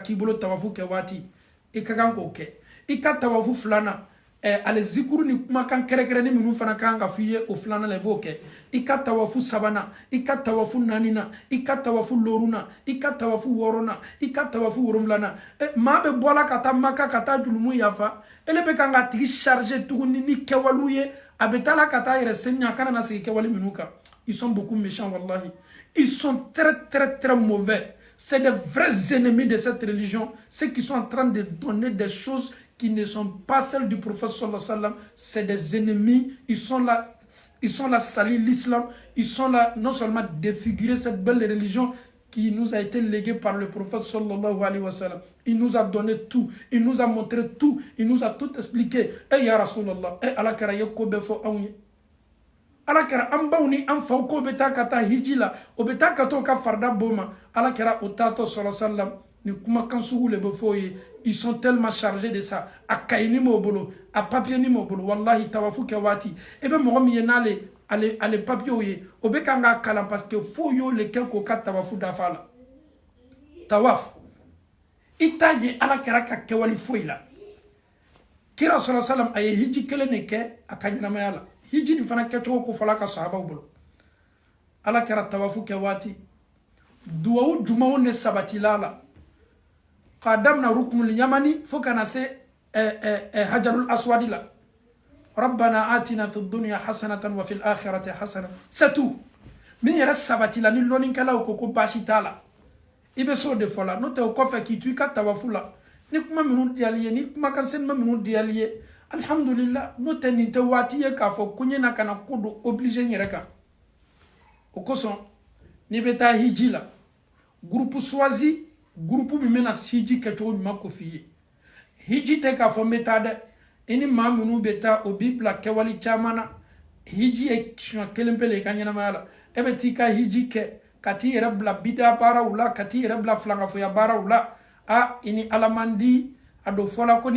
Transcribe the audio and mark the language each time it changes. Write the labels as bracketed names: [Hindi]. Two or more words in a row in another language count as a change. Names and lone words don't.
[Bambara] k'i bolo tawafu kɛ waati i ka kan k'o kɛ i ka tawafu filanan ale zikuru ni kumakan kɛrɛkɛrɛnni minnu fana ka kan ka f'i ye o filanan la i b'o kɛ i ka tawafu sabanan i ka tawafu naaninan i ka tawafu loruna i ka tawafu wɔɔrɔnan i ka tawafu wolonfilanan maa bɛ bɔ la ka taa maka ka taa julumu yafa ele bɛ kan ka tigi charger tuguni ni kɛwalew ye a bɛ taa la ka taa yɛrɛ seniya a kana na segin kɛwale minnu kan [French] ils sont beaucoup méchants wallahi ils sont très mauvais. C'est des vrais ennemis de cette religion, ceux qui sont en train de donner des choses qui ne sont pas celles du prophète [Arabic] صلى الله عليه وسلم. [French] C'est des ennemis, ils sont là salir l'islam, ils sont là non seulement défigurer cette belle religion qui nous a été léguée par le prophète [Arabic] صلى الله عليه وسلم. [French] Il nous a donné tout, il nous a montré tout, il nous a tout expliqué. [Bambara] Eh [Arabic] يا رسول الله, [Bambara] eh ala kara yeko befo awnye. Ala kɛra an baw ni an faw ko bɛ taa ka taa hiji la o bɛ taa ka t'o ka farida bɔ ma ala kɛra o taatɔ [Arabic] صلى الله عليه وسلم [Bambara] ni kumakan sugu le bɛ fɔ o ye [French] ils sont tellement chargés de ça [Bambara] a kayi ni m'o bolo a papier ni m'o bolo wallahi tawafu kɛ waati i bɛ mɔgɔ min ye n'ale papier ye o bɛ kan k'a kalan [French] parce que [Bambara] fo y'o le kɛ k'o ka tawafu dafa la tawaf i t'a ye ala kɛra ka kɛwale foyi la kira [Arabic] صلى الله عليه وسلم [Bambara] a ye hiji kelen de kɛ a ka ɲɛnamaya la hiji ni fana kɛcogo ko fɔla ka sahabaw bolo ala kɛra tawafu kɛ waati duwawu jumaw ne sabatila la k'a damina [Arabic] الركن اليماني [Bambara] fo kana se [Arabic] الحجر الأسود [Bambara] la [Arabic] ربنا آتنا في الدنيا حسنة وفي الآخرة حسنة [French] c'est tout [Bambara] min yɛrɛ sabatila ni lɔnnikɛlaw ko baasi t'a la i bɛ s'o de fɔ la n'o tɛ o kɔfɛ k'i to i ka tawafu la ni kuma minnu diyali ye ni kumakan senima minnu diyali ye alhamdulillah n'o tɛ nin tɛ waati ye k'a fɔ ko n na ka na ko do obligé n yɛrɛ kan o kosɔn n'i bɛ taa hiji la [French] groupe choisi [Bambara] groupe min bɛna hiji kɛcogo ɲuman ko f'i ye hiji tɛ k'a fɔ n bɛ taa dɛ i ni maa minnu bɛ taa o b'i bila kɛwale caman na hiji ye siɲɛ kelen pe le i ka ɲɛnamaya la e bɛ t'i ka hiji kɛ ka t'i yɛrɛ bila bida baaraw la ka t'i yɛrɛ bila filankafoya baaraw la i ni ala man di a do fɔla ko ni